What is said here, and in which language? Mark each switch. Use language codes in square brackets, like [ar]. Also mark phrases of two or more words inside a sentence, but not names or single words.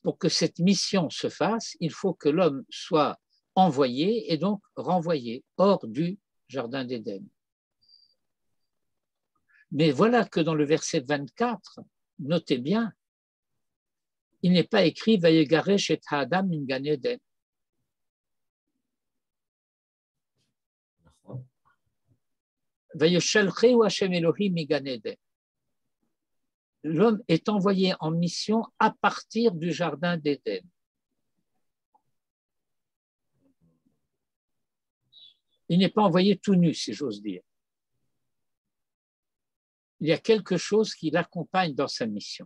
[fr] Pour que cette mission se fasse, il faut que l'homme soit envoyé et donc renvoyé hors du jardin d'Éden. Mais voilà que dans le verset 24, notez bien, il n'est pas écrit « [he] ויגרש את האדם מן גן עדן ». וישלחהו השם אלהים מגן עדן. [fr] L'homme est envoyé en mission à partir du jardin d'Éden. Il n'est pas envoyé tout nu, si j'ose dire. Il y a quelque chose qui l'accompagne dans sa mission.